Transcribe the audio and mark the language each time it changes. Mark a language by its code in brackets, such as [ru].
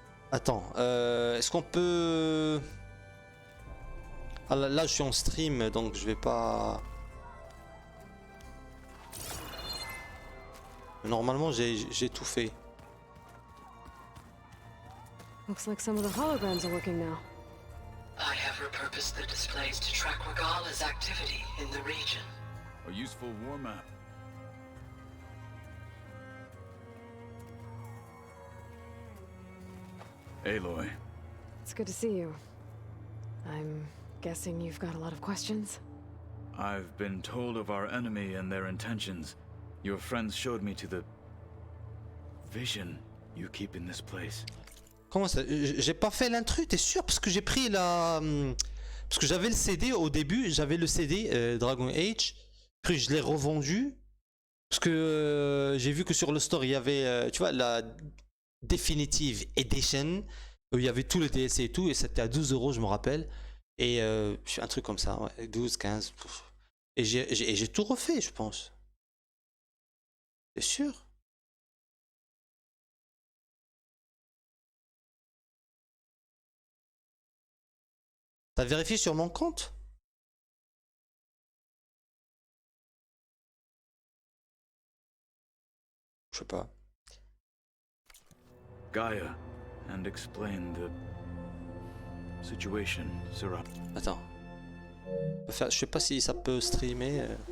[fr] Attends, est-ce qu'on peut... Ah, là je suis en stream, donc je vais pas... Normalement j'ai tout fait. [en] Looks like some of the holograms are working now. I have repurposed the displays to track Regala's activity in the region. A useful war map. Aloy. It's good to see you. I'm guessing you've got a lot of questions? I've been told of our enemy and their intentions. Your friends showed me to the vision you keep in this place. [fr] Comment ça? J'ai pas fait l'intrus, t'es sûr? Parce que j'ai pris la... Parce que j'avais le CD au début, j'avais le CD Dragon Age, puis je l'ai revendu. Parce que j'ai vu que sur le store il y avait, tu vois, la Definitive Edition, où il y avait tous les DLC et tout, et c'était à 12 €, je me rappelle. Et un truc comme ça, ouais, 12, 15. Et j'ai tout refait, je pense. C'est sûr? T'as vérifié sur mon compte? Je sais pas. [en] Gaia, and explain the situation, Syrah. [fr] Attends. Je sais pas si ça peut streamer.